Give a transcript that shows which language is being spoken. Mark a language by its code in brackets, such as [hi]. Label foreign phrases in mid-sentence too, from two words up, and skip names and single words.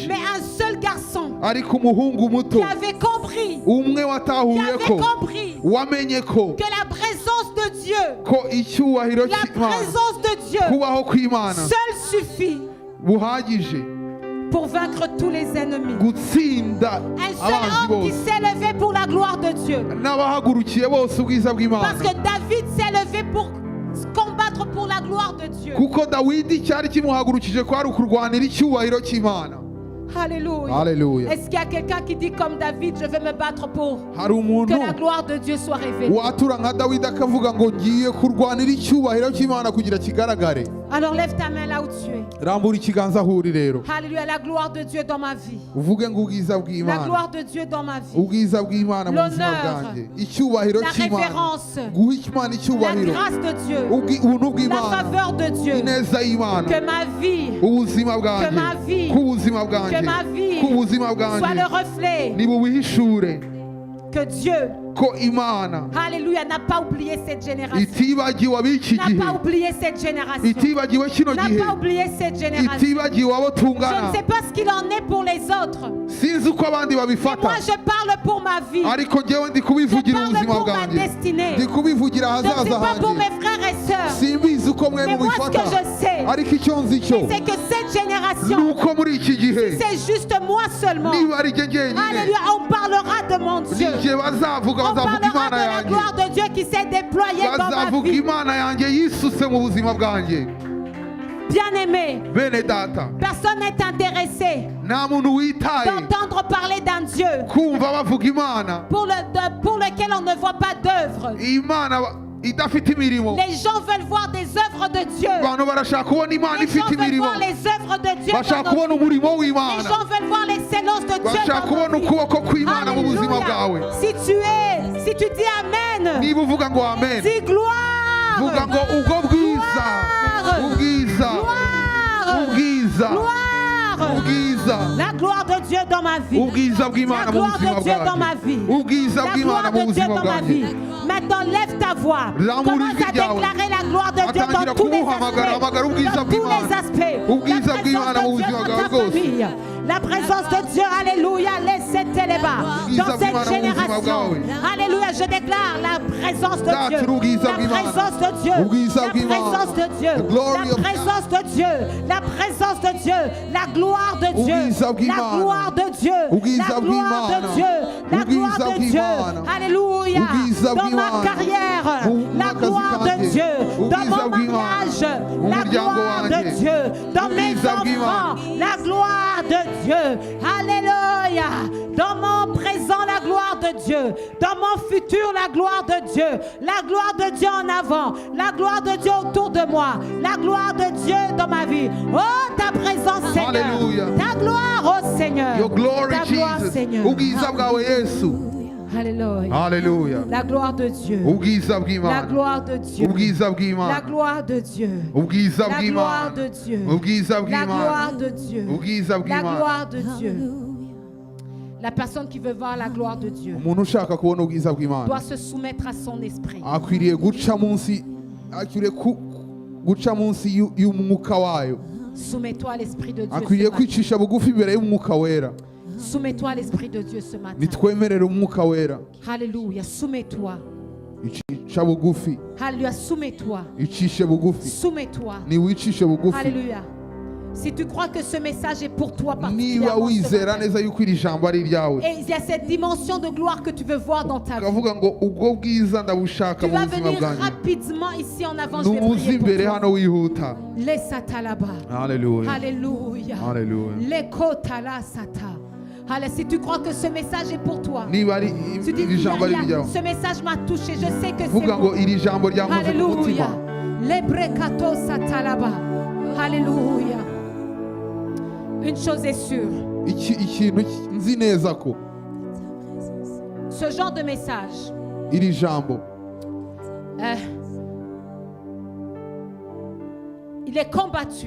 [fr] mais un seul garçon [rw] ariko umuhungu muto [fr] qui avait compris, [rw] umwe [fr] qui [rw] watahuye [fr] avait [rw] ko, [fr] compris [rw] wamenye ko [fr] que la présence de Dieu, [rw] ko icyubahiro [fr] la [rw] cy'Imana, [fr] présence de Dieu [rw] kubaho kw'Imana [fr] seul suffit [rw] buhagije [fr] pour vaincre tous les ennemis. [rw] gutsinda [fr] Un seul [rw] abanzi [fr] homme qui [rw] bose [fr] s'est levé pour la gloire de Dieu. [rw] n'abahagurukiye bose ubwiza bw'Imana, [fr] Parce que David s'est levé pour combattre pour la gloire de Dieu. [rw] kuko Dawidi cyari kimuhagurukije ko ari ukurwanira icyubahiro cy'Imana. [fr] Alléluia. [rw] Haleluya. [fr] Est-ce qu'il y a quelqu'un qui dit comme David, je vais me battre pour [rw] Hari umuntu [fr] que la gloire de Dieu soit révélée? [rw] watura nka Dawidi akavuga ngo ngiye kurwanira icyubahiro cy'Imana kugira kigaragare. [fr] Alors lève ta main là où tu es. [rw] Rambura ikiganza aho uri rero, [fr] Alléluia, la gloire de Dieu dans ma vie. [rw] uvuge ngo ubwiza [fr] La [rw] bw'Imana, [fr] gloire de Dieu dans ma vie. [rw] ubwiza bw'Imana mu buzima [fr] L'honneur, [rw] bwanjye, icyubahiro [fr] La [rw] cy'Imana, [fr] révérence, [rw] guha Imana [fr] la [rw] icyubahiro, [fr] grâce de Dieu, [rw] ubuntu [fr] la [rw] bw'Imana, [fr] faveur de Dieu. [rw] ineza y'Imana, [fr] Que ma vie [rw] ubuzima bwanjye, [fr] Que ma vie, [rw] k'ubuzima bwanjye, [fr] que ma vie [rw] k'ubuzima [fr] soit [rw] bwanjye [fr] le reflet [rw] nibubihishure [fr] que Dieu, [rw] ko Imana [fr] Alléluia, n'a pas oublié cette génération. [rw] itibagiwe ab'iki [fr] N'a [rw] gihe, [fr] pas oublié cette génération. [rw] itibagiwe kino [fr] N'a [rw] gihe, [fr] pas oublié cette génération. [rw] itibagiwe abo [fr] Je [rw] tungana. [fr] ne sais pas ce qu'il en est pour les autres. [rw] Sinzi uko abandi [fr] Mais [rw] babifata, [fr] moi, je parle pour ma vie. [rw] ariko njyewe ndi [fr] Je [rw] kubivugira [fr] parle [rw] ubuzima [fr] pour ma [rw] bwanjye, [fr] destinée. [rw] ndi kubivugira [fr] Je ne sais [rw] ahazaza [fr] pas pour [rw] hanjye. [fr] mes frères et sœurs. [rw] Simbizi uko mwe [fr] Mais moi, ce [rw] mubifata, [fr] que je sais, [rw] ariko icyo nzi cyo [fr] c'est que cette [rw] ni [fr] génération, [rw] uko muri iki gihe [fr] c'est juste moi seulement. [rw] niba ari jye jyenyine, [fr] Alléluia, on parlera de mon Dieu. [rw] ni jye bazavuga, [fr] On [rw] bazavuga [fr] parlera [rw] Imana [fr] de la [rw] yanjye, [fr] gloire de Dieu qui s'est déployée dans ma [rw] bazavuga [fr] vie. [rw] Imana yanjye yisutse mu buzima bwanjye. [fr] Bien-aimé, [rw] Bene data, [fr] personne n'est intéressé [rw] nta muntu witaye [fr] d'entendre parler d'un Dieu [rw] kumva bavuga Imana, [fr] pour lequel on ne voit pas d'œuvre. [rw] Imana idafite imirimo. [fr] Les gens veulent voir des œuvres de Dieu. [rw] Abantu barashaka kubona Imana [fr] Les gens [rw] ifite [fr] veulent [rw] imirimo, [fr] voir les œuvres de Dieu [rw] bashaka [fr] dans nos [rw] kubona [fr] vies. [rw] umurimo [fr] Les [rw] w'Imana, [fr] gens veulent voir l'excellence de Dieu [rw] bashaka [fr] dans [rw] kubona [fr] nos vies. [rw] ukuboko kw'Imana mu buzima bwawe. [fr] Alléluia. Si tu dis Amen, [rw] Niba uvuga ngo amen, [fr] dis gloire. [rw] vuga ngo ubwo bwiza, [fr] Gloire. [rw] ubwiza, [fr] Gloire. [rw] ubwiza, [fr] Gloire. [rw] ubwiza, [fr] La gloire de Dieu dans ma vie. [rw] ubwiza [fr] La [rw] bw'Imana mu [fr] gloire [rw] buzima [fr] de Dieu dans ma [rw] bwanjye, [fr] vie. [rw] ubwiza [fr] La [rw] bw'Imana [fr] gloire [rw] mu [fr] de Dieu [rw] buzima [fr] dans ma vie. [rw] bwanjye. [fr] Maintenant, lève ta voix. [rw] Rambura [fr] Commence [rw] ijwi [fr] à [rw] ryawe. [fr] déclarer la gloire de Dieu [rw] Atangira [fr] dans tous les [rw] kumuhamagara, hamagara [fr] aspects. [rw] ubwiza [fr] Dans tous [rw] bw'Imana. [fr] les aspects. [rw] Ubwiza [fr] La présence [rw] bw'Imana mu [fr] de Dieu [rw] buzima [fr] dans [rw] bwawe [fr] ta [rw] bwose. [fr] famille. La présence de Dieu, alléluia, laissez-les bas. [rw] Ubwiza [fr] Dans [rw] bw'Imana [fr] cette [rw] mu buzima [fr] génération. [rw] bwawe. [fr] Alléluia, je déclare la présence de [rw] Data, [fr] Dieu. [rw] ubwiza [fr] La [rw] bw'Imana. [fr] présence de Dieu. [rw] Ubwiza [fr] La [rw] bw'Imana. [fr] présence de Dieu. [en] The glory [fr] La [en] of [fr] présence de Dieu. La présence de Dieu. La gloire de Dieu. [rw] Ubwiza [fr] La [rw] bw'Imana. [fr] gloire de Dieu. [rw] Ubwiza [fr] La gloire [rw] bw'Imana. [fr] de Dieu. La gloire [rw] Ubwiza [fr] de Dieu. [rw] bw'Imana. [fr] Alléluia. [rw] Ubwiza [fr] Dans ma [rw] bw'Imana. [fr] carrière. [rw] Mu [fr] La [rw] mwakazi [fr] gloire de [rw] kanjye. [fr] Dieu. Dans [rw] Ubwiza [fr] mon [rw] bw'Imana. [fr] mariage. [rw] Mu [fr] La [rw] muryango [fr] gloire [rw] wanjye. [fr] de Dieu. Dans mes [rw] Ubwiza [fr] enfants. [rw] bw'Imana. [fr] La gloire de Dieu. Alléluia. Dans mon présent, la gloire de de Dieu. Dans mon futur, la gloire de Dieu. La gloire de Dieu en avant. La gloire de Dieu autour de moi. La gloire de Dieu dans ma vie. Oh, ta présence, Seigneur. [en] Hallelujah. [fr] Ta gloire, oh Seigneur. [en] Your glory, [fr] Ta gloire, Jesus. Seigneur. [rw] Ubwiza bwawe Yesu. [fr] Alléluia. [en] Hallelujah. [fr] La gloire de Dieu. [rw] Ubwiza [fr] La [rw] bw'Imana. [fr] gloire de Dieu. [rw] Ubwiza [fr] La [rw] bw'Imana. [fr] gloire de Dieu. [rw] Ubwiza [fr] La gloire de [rw] bw'Imana. [fr] Dieu. [rw] Ubwiza [fr] La gloire [rw] bw'Imana. [fr] de Dieu. [rw] Ubwiza [fr] La [rw] bw'Imana. [fr] gloire de Dieu. La personne qui veut voir la gloire de Dieu [rw] Umuntu ushaka kubona ubwiza [fr] doit [rw] bw'Imana [fr] se soumettre à son esprit. [rw] akwiriye guca munsi guca munsi y'umwuka wayo. [fr] Soumets-toi à l'esprit de Dieu. [rw] Akwiriye [fr] Ce matin. [rw] kwicisha bugufi imbere y'umwuka wera. [fr] Soumets-toi à l'esprit de Dieu ce matin. [rw] Nitwemerere umwuka wera. [fr] Alléluia. Soumets-toi. [rw] Icisha bugufi. [fr] Alléluia. Soumets-toi. [rw] Icishe bugufi. [fr] Soumets-toi. [rw] Niwicishe bugufi. [fr] Alléluia. Si tu crois que ce message est pour toi [rw] Niba [fr] particulièrement ce [rw] wizera [fr] matin, [rw] neza yuko iri jambo ari iryawe, [fr] et il y a cette dimension de gloire que tu veux voir dans ta vie, [rw] ukavuga ngo ubwo bwiza ndabushaka [fr] tu [rw] mu [fr] vas [rw] buzima [fr] venir [rw] bwanjye, [fr] rapidement ici en avant. Je vais [rw] numuze [fr] prier pour [rw] imbere [fr] toi. [rw] hano wihuta. [fr] Laisse-ta là-bas. [rw] Haleluya. [fr] Alléluia. [rw] Haleluya. Lekotala sata. [fr] Allez, si tu crois que ce message est pour toi, [rw] Niba ari [fr] tu dis, [rw] iri jambo ari iryawe, [fr] ce message m'a touché, je sais que c'est [rw] vuga ngo [fr] bon. [rw] iri jambo ryankoze ku [fr] Alléluia. [rw] mutima. Lebrekato sata là-bas. Alléluia. [fr] Une chose est sûre, [rw] Ikintu nzi neza ko [fr] ce genre de message, [rw] iri jambo [fr] il est combattu.